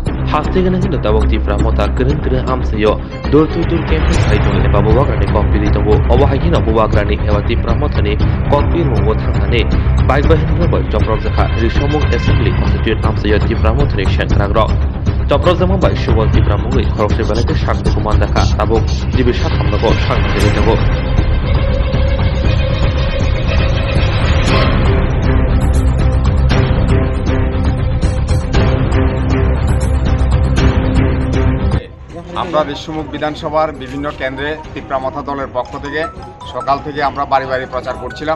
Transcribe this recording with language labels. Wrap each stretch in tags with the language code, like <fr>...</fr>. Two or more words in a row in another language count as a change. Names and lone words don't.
<trp>Hastigana hinda tabok tifra mota keren amsayo dur campus haidong eba bubagrani kopili tongo obo haigina bubagrani eba tifra motani kopil mongo thangane bike bahin boy choprok jakha risomung</trp> <en>assembly constitute</en> <trp>amsayo tifra motani shenkragro choprok jamon bai subol tifra mungui khorokse belate shakti kumandaka tabok jibi sakhamnago sangte tongo</trp> <bn>আমরা ঋষিমুখ বিধানসভার বিভিন্ন কেন্দ্রে তিপ্রামথা দলের পক্ষ থেকে সকাল থেকে আমরা বাড়ি বাড়ি প্রচার করছিলাম।</bn>